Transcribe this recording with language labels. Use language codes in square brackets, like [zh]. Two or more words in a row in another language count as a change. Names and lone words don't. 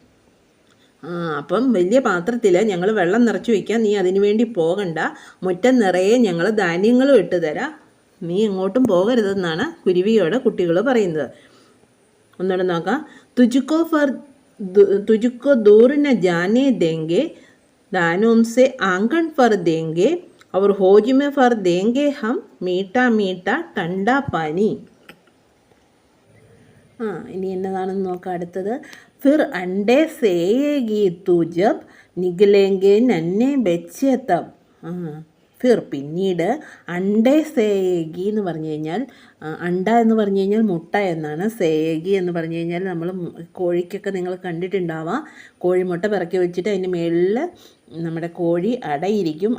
[ml] അപ്പം വലിയ പാത്രത്തിൽ ഞങ്ങൾ വെള്ളം നിറച്ച് വയ്ക്കാം, നീ അതിനു വേണ്ടി പോകണ്ട, മുറ്റം നിറയെ ഞങ്ങൾ ധാന്യങ്ങളും ഇട്ട് തരാം, നീ എങ്ങോട്ടും പോകരുതെന്നാണ് കുരുവിയോട് കുട്ടികൾ പറയുന്നത്. ഒന്നുകൂടെ നോക്കാം. [hi] तुझको दूर न जाने देंगे, दानों से आंगन पर देंगे, और हौज में भर देंगे हम मीठा मीठा ठंडा पानी. [ml] ഇനി എന്നതാണെന്ന് നോക്കാം അടുത്തത്. [hi] फिर अंडे सेएगी तू जब निकलेंगे नन्हे बच्चे तब. [ml] ഫിർ പിന്നീട് [hi] अंडे सेएगी [ml] എന്ന് പറഞ്ഞു കഴിഞ്ഞാൽ അണ്ട എന്ന് പറഞ്ഞു കഴിഞ്ഞാൽ മുട്ട എന്നാണ്. സേയേഗി എന്ന് പറഞ്ഞു കഴിഞ്ഞാൽ നമ്മൾ കോഴിക്കൊക്കെ നിങ്ങൾ കണ്ടിട്ടുണ്ടാവാം, കോഴിമുട്ട പിറക്കി വെച്ചിട്ട് അതിൻ്റെ മേളിൽ നമ്മുടെ കോഴി അടയിരിക്കും.